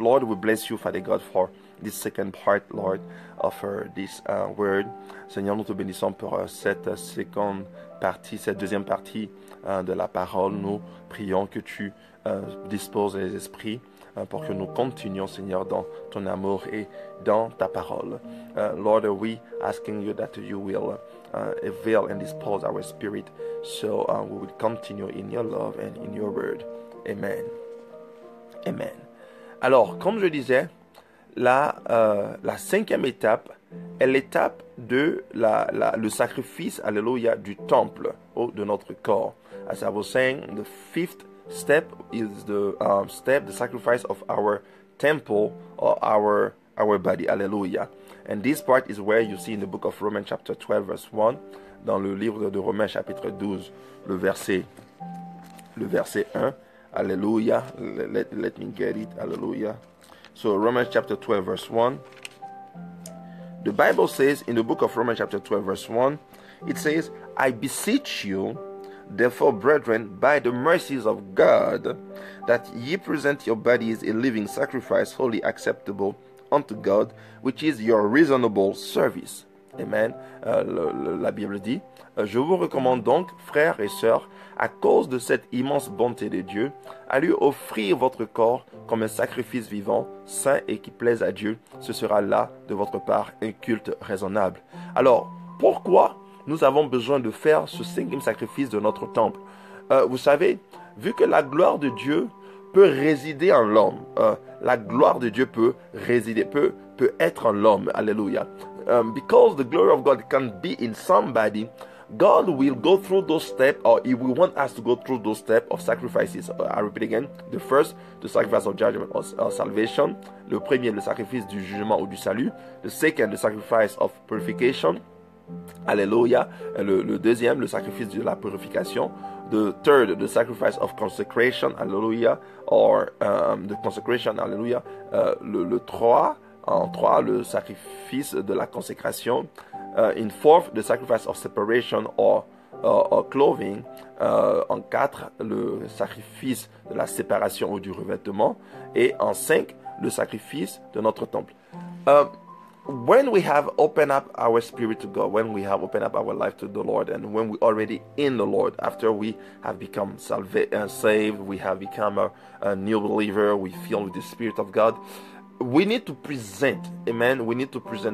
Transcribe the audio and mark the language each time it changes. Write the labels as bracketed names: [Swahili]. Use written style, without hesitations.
[English] Lord, we bless you, Father God, for this second part, Lord, of this word. [French] Seigneur, nous te bénissons pour cette seconde partie, cette deuxième partie de la parole. Nous prions que tu disposes les esprits pour que nous continuions, Seigneur, dans ton amour et dans ta parole. [English] Lord, we asking you that you will avail and dispose our spirit, so we will continue in your love and in your word. Amen. Amen. [French] Alors, comme je disais, la cinquième étape est l'étape de le sacrifice, alléluia, du temple ou de notre corps. [English] As I was saying, the fifth step is the sacrifice of our temple or our body. Hallelujah. And this part is where you see in the book of Romans chapter 12 verse 1, [French] dans le livre de Romains chapitre 12, le verset 1. [English] Hallelujah. Let me get it. Hallelujah. So Romans chapter 12 verse 1. The Bible says in the book of Romans chapter 12 verse 1, it says, I beseech you, therefore, brethren, by the mercies of God, that ye present your bodies a living sacrifice, wholly acceptable unto God, which is your reasonable service. Amen. [French] La Bible dit, je vous recommande donc, frères et sœurs, à cause de cette immense bonté de Dieu, à lui offrir votre corps comme un sacrifice vivant, saint et qui plaise à Dieu. Ce sera là, de votre part, un culte raisonnable. Alors, pourquoi nous avons besoin de faire ce cinquième sacrifice de notre temple? Vous savez, vu que la gloire de Dieu peut résider en l'homme, la gloire de Dieu peut être en l'homme. Alléluia. [English] Because the glory of God can be in somebody, God will go through those steps, or He will want us to go through those steps of sacrifices. I repeat again. The first, the sacrifice of judgment or salvation. [French] Le premier, le sacrifice du jugement ou du salut. [English] The second, the sacrifice of purification. [French] Alléluia. Le deuxième, le sacrifice de la purification. [English] The third, the sacrifice of consecration. Hallelujah. Or the consecration. Hallelujah. [French] Le 3, en 3, le sacrifice de la consécration. [English] In fourth, the sacrifice of separation or clothing. [French] En 4, le sacrifice de la séparation ou du revêtement. Et en 5, le sacrifice de notre temple. [English] When we have opened up our spirit to God, when we have opened up our life to the Lord, and when we already in the Lord, after we have become saved, we have become a new believer, we feel with the Spirit of God, we need to present. Amen. We need to present.